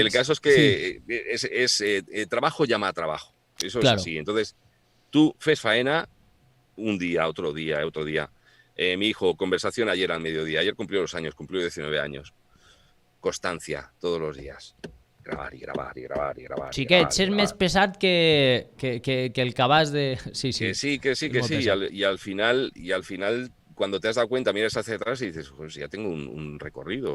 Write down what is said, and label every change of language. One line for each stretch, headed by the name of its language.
Spanish: El caso es que trabajo llama a trabajo. Eso Claro. es así. Entonces, tú
Catalan: fes faena
Spanish: un día, otro día, otro día. Mi hijo, conversación ayer al mediodía. Ayer cumplió los años, cumplió 19 años. Constancia, todos los días. Grabar y grabar y grabar y grabar.
Catalan: Xiquet, és més pesat que el cabàs de...
Spanish: Sí. Que sí. Y al final, cuando te has dado cuenta, miras hacia atrás y dices, pues ya tengo un recorrido.